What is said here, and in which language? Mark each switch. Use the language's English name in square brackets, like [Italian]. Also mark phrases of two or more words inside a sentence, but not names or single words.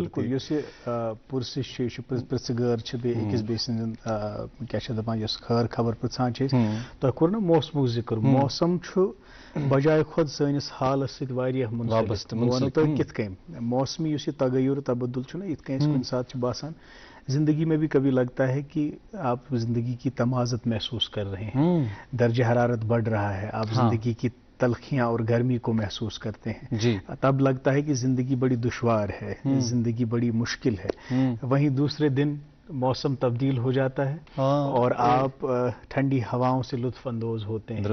[Kashmiri] بالکل، یُس یہِ پُرسِش چھِ، یہِ چھُ پرژھٕ گٲر چھِ بیٚیہِ أکِس بیٚیہِ سٕنٛدٮ۪ن کیٛاہ چھِ دپان یۄس خٲر خبر پرژھان چھِ أسۍ۔ تۄہہِ کوٚر نا موسمُک ذِکر، موسم چھُ بجائے کھۄتہٕ سٲنِس حالس سۭتۍ واریاہ منسلک۔ بہٕ وَنو تۄہہِ کِتھ کٔنۍ موسمی یُس یہِ تغیر تبدل چھُنہ، یِتھ کٔنۍ اَسہِ کُنہِ ساتہٕ چھُ باسان [Urdu] زندگی میں بھی کبھی لگتا ہے کہ آپ زندگی کی تمازت محسوس کر رہے ہیں، درجہ حرارت بڑھ رہا ہے، آپ زندگی کی تلخیاں اور گرمی کو محسوس کرتے ہیں، تب لگتا ہے کہ زندگی بڑی دشوار ہے، زندگی بڑی مشکل ہے۔ وہیں دوسرے دن موسم تبدیل ہو جاتا ہے اور آپ ٹھنڈی ہواؤں سے لطف اندوز ہوتے ہیں.